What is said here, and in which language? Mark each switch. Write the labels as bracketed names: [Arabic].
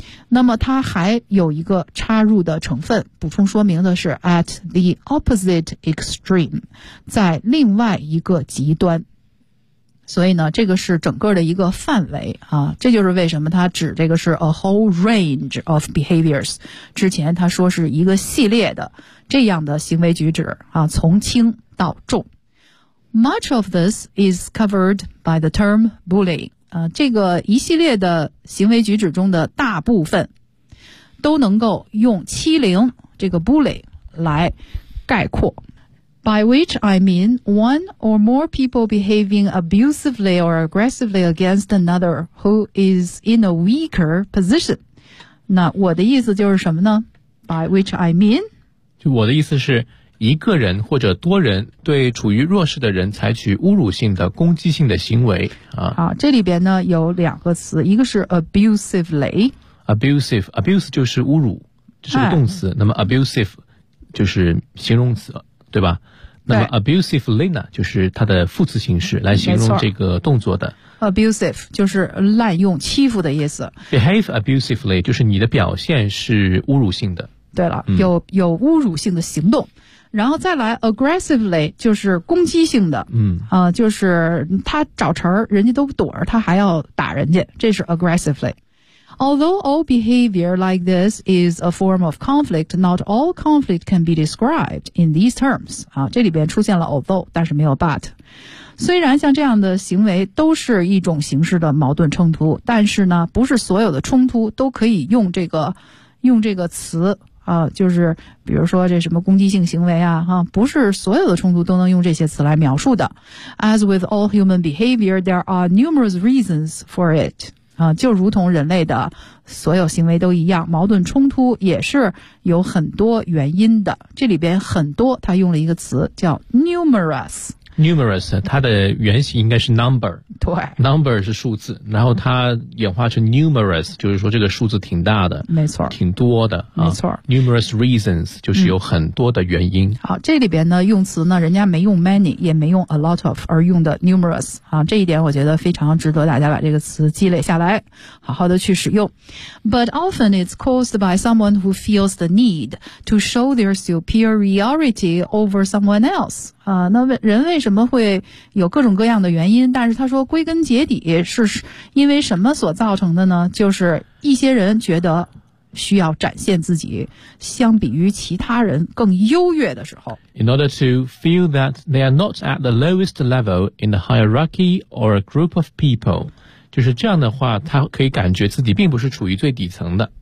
[Chinese] 那么它还有一个插入的成分，补充说明的是 at the opposite extreme，在另外一个极端。所以呢，这个是整个的一个范围啊，这就是为什么它指这个是 a whole range of behaviors。之前它说是一个系列的这样的行为举止啊，从轻到重。 [English] Much of this is covered by the term bullying. [Chinese] 这个一系列的行为举止中的大部分都能够用欺凌这个 bully 来概括。 [English] By which I mean one or more people behaving abusively or aggressively against another who is in a weaker position. [Chinese] 那我的意思就是什么呢？ [English] By which I mean [Chinese] 就我的意思是一个人或者多人对处于弱势的人采取侮辱性的攻击性的行为啊。好，这里边呢有两个词，一个是 abusively。 abuse 就是侮辱，这是个动词，哎，那么 abusive 就是形容词，对吧？那么 abusively 呢就是它的副词形式，来形容这个动作的。 abusive 就是滥用欺负的意思。 behave abusively 就是你的表现是侮辱性的。对了，有侮辱性的行动。然后再来 aggressively 就是攻击性的，嗯，就是他找茬儿，人家都躲着，他还要打人家，这是 aggressively。 [English] Although all behavior like this is a form of conflict, not all conflict can be described in these terms. [Chinese] 啊，这里边出现了 although， 但是没有 but。虽然像这样的行为都是一种形式的矛盾冲突，但是呢，不是所有的冲突都可以用这个词。就是比如说这什么攻击性行为啊，不是所有的冲突都能用这些词来描述的。 [English] As with all human behavior, there are numerous reasons for it. [Chinese] 就如同人类的所有行为都一样，矛盾冲突也是有很多原因的。这里边很多他用了一个词叫 numerous。 Numerous， 它的原型应该是 number，对，number 是数字，然后它演化成 numerous， 就是说这个数字挺大的，没错，挺多的，没错。 Numerous reasons 就是有很多的原因。好，这里边呢用词呢，人家没用 many， 也没用 a lot of，而用的 numerous 啊，这一点我觉得非常值得大家把这个词积累下来，好好的去使用。 [English] But often it's caused by someone who feels the need to show their superiority over someone else。 [Chinese] 那人为什么会有各种各样的原因，但是他说归根结底是因为什么所造成的呢，就是一些人觉得需要展现自己相比于其他人更优越的时候。 [English] In order to feel that they are not at the lowest level in the hierarchy or a group of people，就是这样的话他可以感觉自己并不是处于最底层的。